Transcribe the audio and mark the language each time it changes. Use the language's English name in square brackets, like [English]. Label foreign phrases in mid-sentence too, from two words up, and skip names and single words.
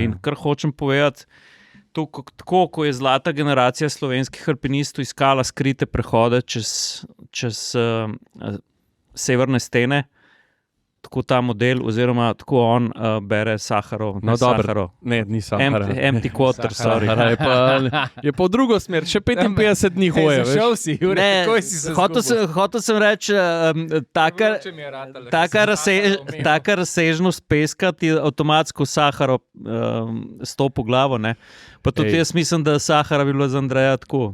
[Slovenian] In kar hočem povedati, tako, ko je zlata generacija slovenskih alpinistov iskala skrite prehode čez severne stene, tako ta model, oziroma tako on bere Saharov. Saharov. Ne, ni Saharov. [English] Empty quarter, sorry. [Slovenian] Je pa v drugo smer, še 55 dni hoje. Zašel si, Jure, kako si se zgubil? Hotel sem reči, taka razsežnost peska ti avtomatsko Saharov stopi v glavo. Ne? Pa tudi jaz mislim, da Sahara bi bilo za Andreja tako.